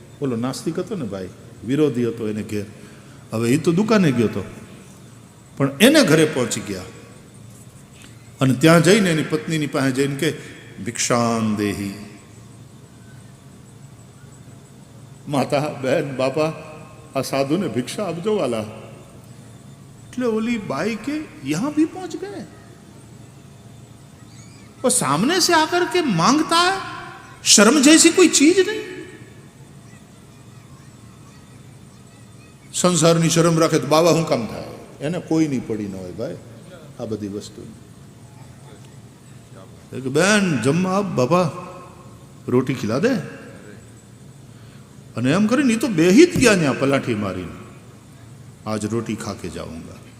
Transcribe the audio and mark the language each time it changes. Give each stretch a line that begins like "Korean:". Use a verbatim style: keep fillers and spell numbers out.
Gujarati: બોલો, નાસ્તિક હતો ને ભાઈ, વિરોધી હતો, એને ઘેર. હવે એ તો દુકાને ગયો હતો, પણ એને ઘરે પહોંચી ગયા. અને ત્યાં જઈને એની પત્નીની પાસે જઈને કે ભિક્ષાન દેહી, માતા બહેન બાપા આ સાધુને ભિક્ષા આપજો વાલા. એટલે ઓલી
Hindi: बाई के यहां भी पहुंच गए और सामने से आकर के मांगता है, शर्म जैसी कोई चीज नहीं.
Gujarati: संसार ની શરમ રાખે તો બાવા હું કામ થાય, એને કોઈ નહીં પડી ન હોય ભાઈ આ બધી વસ્તુ. બેન જમવા આપ બાપા,
Hindi: રોટી ખીલા દે.
Gujarati: અને એમ કરીને એ તો બેહી જ ગયા ત્યાં પલાઠી મારીને,
Hindi: આજ રોટી ખાકે જાઉંગા.